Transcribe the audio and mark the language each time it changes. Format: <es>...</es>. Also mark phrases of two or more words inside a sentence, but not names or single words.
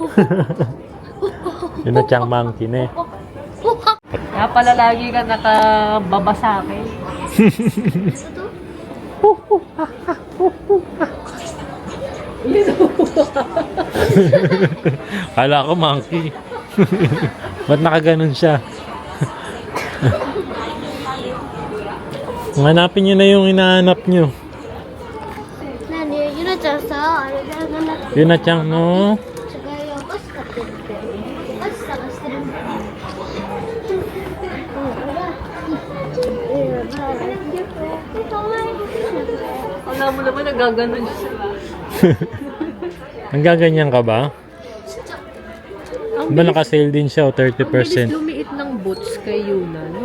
<tl>Yun na tiyang monkey na eh. Kaya pala lagi ka nakababa sa akin. Kala ko monkey. Ba't nakaganon siya? Hanapin nyo na yung hinahanap nyo.</tl> <ja>なにゆなちゃんさ、あれだよな。</ja> <tl>Yun na tiyang no.</tl> <ja>違うよ、お菓子買ってるって。お菓子探してるんだよ。</ja> <tl>Alam mo naman, nagaganon siya. Nanggaganyan ka ba? Ang Diba naka-sale din siya, o 30%. lumiit ng boots kay Yuna, no?</tl>